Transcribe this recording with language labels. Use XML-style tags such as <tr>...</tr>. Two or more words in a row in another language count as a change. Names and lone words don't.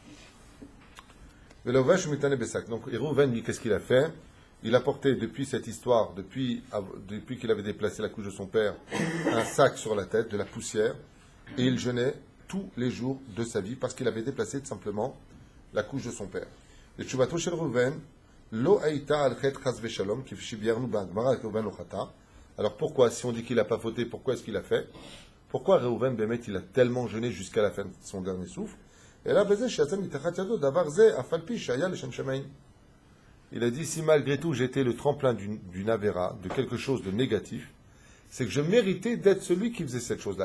<fr>Donc, Réhouven, lui, qu'est-ce qu'il a fait? Il a porté depuis cette histoire, depuis qu'il avait déplacé la couche de son père, un sac sur la tête, de la poussière, et il jeûnait tous les jours de sa vie parce qu'il avait déplacé tout simplement la couche de son père.</fr> <he>Le תשובתו של ראובן לא הייתה על חטא חס ושלום כפי שביארנו בגמרא ראובן לא חטא.</he> <fr>Alors pourquoi, si on dit qu'il n'a pas fauté, pourquoi est-ce qu'il a fait? Pourquoi Réhouven, Bémet, il a tellement jeûné jusqu'à la fin de son dernier souffle? Et là, il a dit, si malgré tout j'étais le tremplin d'une avéra, de quelque chose de négatif, c'est que je méritais d'être celui qui faisait cette chose-là.</fr>